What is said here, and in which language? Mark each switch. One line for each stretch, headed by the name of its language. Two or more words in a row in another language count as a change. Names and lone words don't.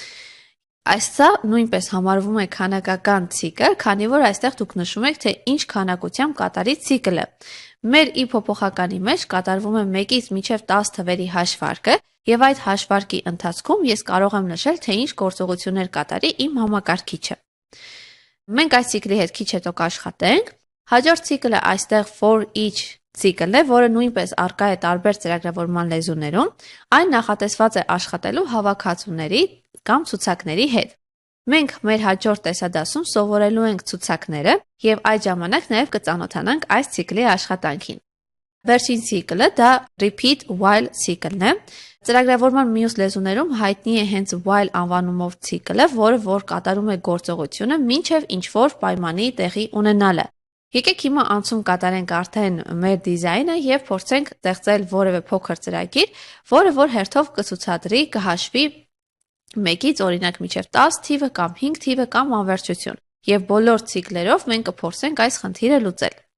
Armenian: Այսա նույնպես համարվում է քանակական ցիկլ, քանի որ այստեղ դուք նշում եք, թե ինչ քանակությամբ կատարի ցիկլը։ Մեր i փոփոխականի մեջ կատարվում է 1-ից մինչև 10 թվերի հաշվարկը, եւ այդ հաշվարկի ընթացքում ես կարող եմ նշել, թե ինչ գործողություններ կատարի իմ համակարգիչը։ Մենք այս ցիկլի հետ քիչ հետո կաշխատենք։ Հաջորդ ցիկլը այստեղ
English: for each
Armenian: ցիկլն է, որը նույնպես առկա է տարբեր ծրագրավորման լեզուներում։ Այն նախատեսված է աշխատելու հավաքածուների կամ ցուցակների հետ։ Մենք մեր հաջորդ տեսադասում սովորելու ենք ցուցակները եւ այդ ժամանակ նաեւ կծանոթանանք այս ցիկլի աշխատանքին։ Վերջին ցիկլը դա
English: repeat while
Armenian: ցիկլն է։ Ծրագրավորման մյուս լեզուներում հայտնի է հենց while անվանումով ցիկլը, որ կատարում է գործողությունը մինչև ինչ-որ պայմանի տեղի ունենալը։ Եկեք հիմա անցում կատարենք արդեն մեր դիզայնը եւ փորձենք ստեղծել որևէ փոքր ծրագիր, որը որ հերթով կցուցադրի, կհաշվի 1-ից օրինակ մինչև 10 թիվը կամ 5 թիվը կամ անվերջություն։ Եվ բոլոր ցիկլերով մենք կփորձենք այս խնդիրը լուծել։